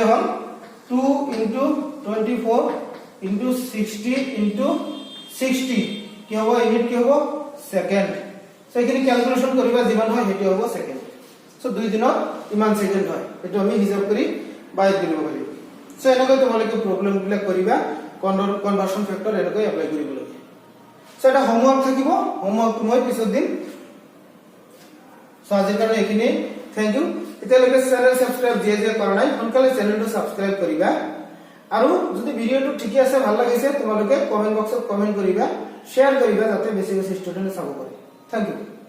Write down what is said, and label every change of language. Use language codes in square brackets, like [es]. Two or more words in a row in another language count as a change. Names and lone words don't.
[as] হল [en] 2 into 24 into 60 into 60 [as] কি হ'ব ইউনিট কি হ'ব সেকেন্ড সো এখিনি [en] calculation কৰিবা [as] যিমান হয় হেতু হ'ব সেকেন্ড সো 2 দিনত ইমান সেকেন্ড হয় এটো আমি হিসাব কৰি বাইৰ দিব পাৰি সো এনেকৈ তোমালোকে প্ৰবলেম বিলাক কৰিবা [en] conversion factor [as] এনেকৈ এপ্লাই কৰিব লাগে সো এটা হোমৱৰ্ক থাকিব হোমৱৰ্ক মই পিছত দিম সো আজিৰ কাৰণে এখিনি [en] thank you [as] এতিয়ালৈকে [en] channel subscribe [as] যে কৰা নাই সোনকালে চেনেলটো সাবস্ক্ৰাইব কৰিবা আৰু যদি ভিডিওটো ঠিকে আছে ভাল লাগিছে তোমালোকে কমেন্ট বক্সত কমেন্ট কৰিবা শেয়াৰ কৰিবা যাতে বেছি ষ্টুডেন্টে চাব পাৰে [en] thank you